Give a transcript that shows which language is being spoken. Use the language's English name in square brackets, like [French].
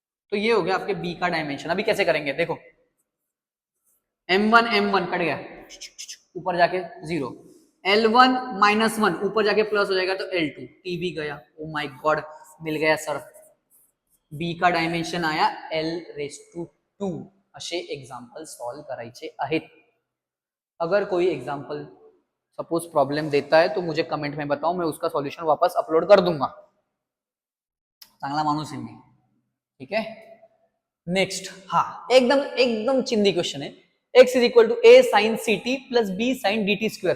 [Hindi] तो ये हो गया आपके बी का डायमेंशन। अभी कैसे करेंगे देखो, m1 कट गया, ऊपर जाके जीरो, l1 माइनस वन ऊपर जाके प्लस हो जाएगा तो l2, t भी गया, [English] oh my God [Hindi] मिल गया सर, b का डायमेंशन आया l रेस टू 2, [Marathi] असे एग्जाम्पल सॉल्व करायचे आहेत. [Hindi] अगर कोई एग्जाम्पल सपोज प्रॉब्लम देता है तो मुझे कमेंट में बताओ, मैं उसका सॉल्यूशन वापस अपलोड कर दूंगा. [Marathi] चांगला माणूस आहे मी. [Hindi] ठीक है. नेक्स्ट, हाँ एकदम एकदम चिंदी क्वेश्चन है. x is equal to a sign C T plus B sign D T square.